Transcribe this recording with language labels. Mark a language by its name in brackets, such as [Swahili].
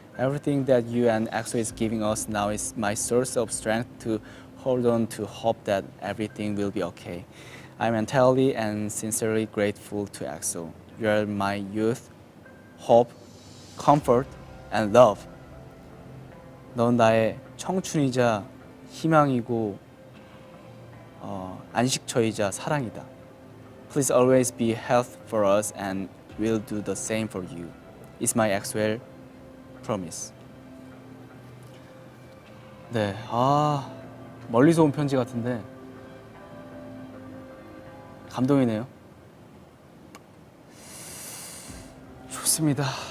[English] Everything that you and EXO is giving us now is my source of strength to hold on to hope that everything will be okay. I'm entirely and sincerely grateful to EXO. You are my youth, hope, comfort, and love. [Korean] 넌 나의 청춘이자 희망이고 안식처이자 사랑이다. [English] Please always be health for us and we'll do the same for you. It's my EXO-L, Promise. [Korean] 네, 멀리서 온 편지 같은데 감동이네요. 좋습니다.